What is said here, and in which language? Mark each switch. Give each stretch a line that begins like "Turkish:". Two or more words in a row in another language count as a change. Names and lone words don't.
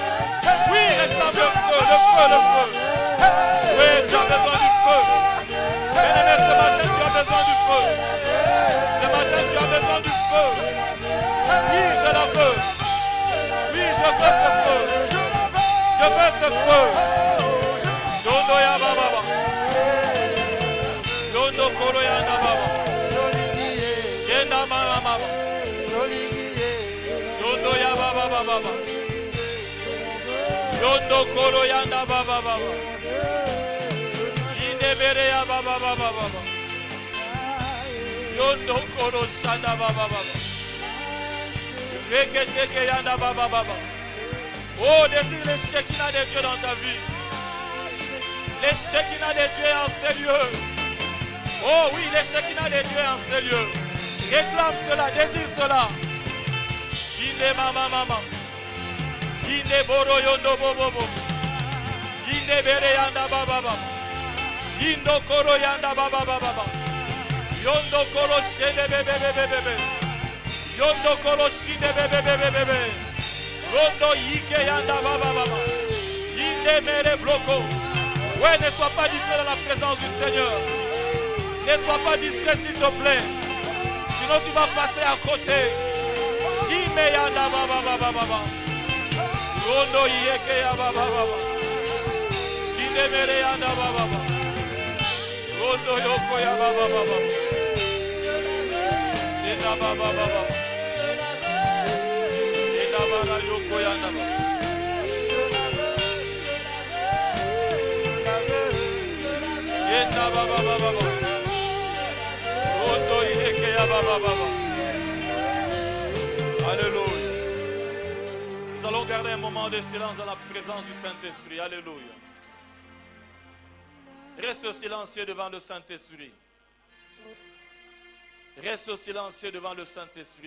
French: Oui, réclame le feu, le feu, le feu. Oui, tu as besoin du feu. Bien-aimé, ce matin, tu as besoin du feu. Ce matin, tu as besoin du feu. Oui, je la veux. Oui, je veux ce feu. Je veux ce feu. Shondo ya baba. Shondo koro ya baba. Shenda mama mama. Shondo ya baba baba. Yondo koro yanda baba baba. Inebere ya baba baba baba. Yondo koro shanda baba baba. Reketeke yanda baba baba. Oh, désire les Shekinah de Dieu dans ta vie. Les Shekinah de Dieu en ces lieux. Oh oui, les Shekinah de Dieu en ces lieux. Réclame cela, désire cela. Shinde mama mama. Inde boro yondo bobo. Inde bere yanda baba baba. Indo koro yanda baba baba. Yondo koro shende bebe. Yondo koro shinde bebe. Rondo yike yanda baba baba. Inde mere bloko. Ouais, ne sois pas distrait dans la présence du Seigneur. Ne sois pas distrait s'il te plaît. Sinon tu vas passer à côté. Shime yanda baba baba. Rondo yeke ya baba baba. Shinde mere yanda baba baba. Rondo yoko ya baba baba. Shenda baba baba. Shenda baba yoko yanda baba. Shenda baba baba. Rondo yeke ya baba baba. Alléluia. Nous allons garder un moment de silence dans la présence du Saint-Esprit. Alléluia. Reste silencieux devant le Saint-Esprit. Reste silencieux devant le Saint-Esprit.